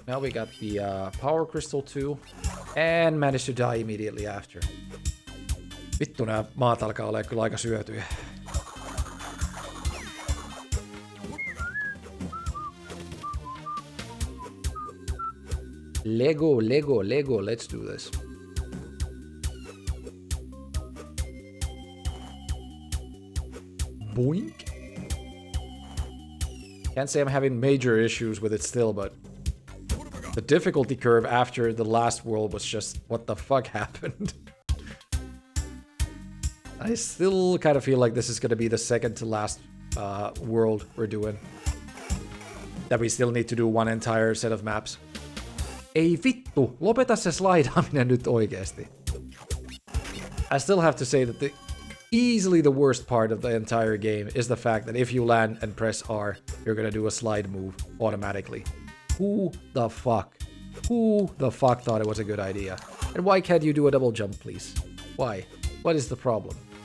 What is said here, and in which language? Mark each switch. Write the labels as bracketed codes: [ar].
[en] Now we got the power crystal too. And managed to die immediately after. [fi] Vittu, nämä maat alkaa olla kyllä aika syötyjä. [en] Lego, Lego, Lego, let's do this. Boink. Can't say I'm having major issues with it still, but the difficulty curve after the last world was just, what the fuck happened? I still kind of feel like this is going to be the second to last world we're doing. That we still need to do one entire set of maps. [fi] Ei vittu, lopeta se slaidaaminen nyt oikeesti. [en] I still have to say that easily the worst part of the entire game is the fact that if you land and press R, you're gonna do a slide move automatically. Who the fuck thought it was a good idea? And why can't you do a double jump, please? Why? What is the problem?